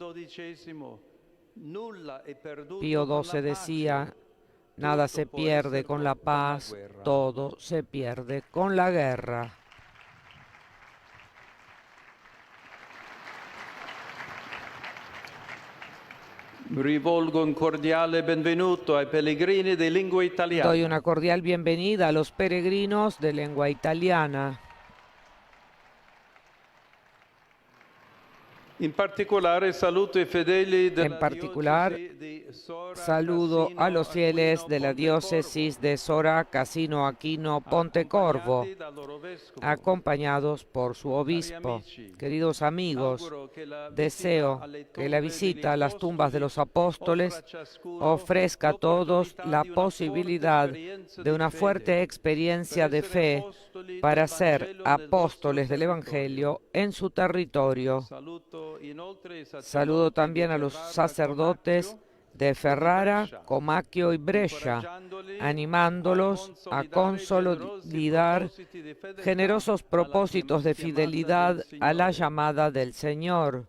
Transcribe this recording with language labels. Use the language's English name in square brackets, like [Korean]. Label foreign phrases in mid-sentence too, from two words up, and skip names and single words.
[Spanish] Pío XII decía: nada se pierde con la paz, todo se pierde con la guerra. [Italian] Rivolgo un cordiale benvenuto ai pellegrini di lingua italiana. [Spanish] Doy una cordial bienvenida a los peregrinos de lengua italiana. [Italian] In particolare saluto i fedeli [Spanish] En [Italian] della [Spanish] particular, [Italian] diocesi di Sora, [Spanish] saludo a los [Italian] Cassino, [Spanish] fieles [Italian] Aquino, [Spanish] de la diócesis de Sora, Casino, Aquino, Pontecorvo, [Italian] accompagnati dal loro vescovo. [Spanish] acompañados por su obispo. Queridos amigos, [Italian] Auguro che la [Spanish] deseo [Italian] visita alle [Spanish] que la [Italian] tombe [Spanish] visita [Italian] degli [Spanish] a las tumbas de los apóstoles [Italian] offra a ciascuno [Spanish] ofrezca a todos [Italian] l'opportunità [Spanish] la [Italian] di una [Spanish] posibilidad [Italian] forte esperienza [Spanish] de una [Italian] di [Spanish] fuerte [Italian] fede, [Spanish] experiencia [Italian] per [Spanish] de [Italian] essere [Spanish] fe [Italian] apostoli [Spanish] para [Italian] del [Spanish] ser [Italian] Vangelo nel [Spanish] apóstoles [Italian] nostro [Spanish] del Evangelio en su territorio. Saludo también a los sacerdotes de Ferrara, Comacchio y Brescia, animándolos a consolidar generosos propósitos de fidelidad a la llamada del Señor.